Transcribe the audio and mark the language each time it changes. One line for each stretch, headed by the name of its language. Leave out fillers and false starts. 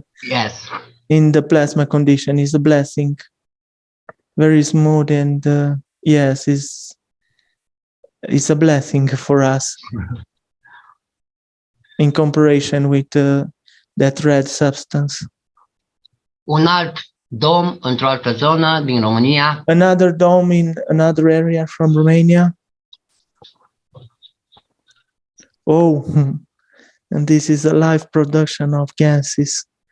English: Yes. In the plasma condition is a blessing. Very smooth, and yes, it's a blessing for us. In comparison with that red substance.
Romanian: Un alt dom într-o altă zonă din România.
English: Another dome in another area from Romania. Oh, and this is a live production of gases.